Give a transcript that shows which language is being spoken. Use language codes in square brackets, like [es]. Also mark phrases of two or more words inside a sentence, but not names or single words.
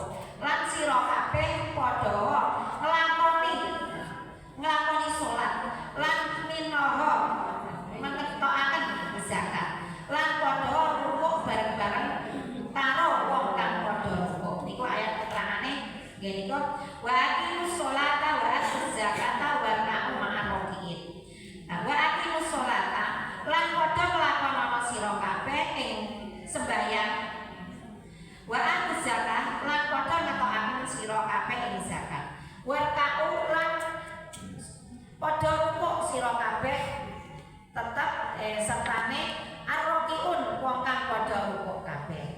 [jv] Lan sira kabeh padha nglakoni salat lan minaha mengetokake zakat lan padha rukuk bareng-bareng karo wong kang padha rukuk. Niku ayat keterangane nggih niku [ar] wa aqimus sholata wa atuz zakata wa ka'u ma'arokiin. [jv] Nah, [ar] wa aqimus sholata [jv] lan padha nglakoni sira kabeh ing sembahyang. [ar] Wa atuz zakata [jv] lan padha ngetokake sira kabeh ing zakat. [ar] Wa ka'u [jv] lan padha rukuk sira kabeh tetep sertane arrokiun wong kang padha rukuk kabeh.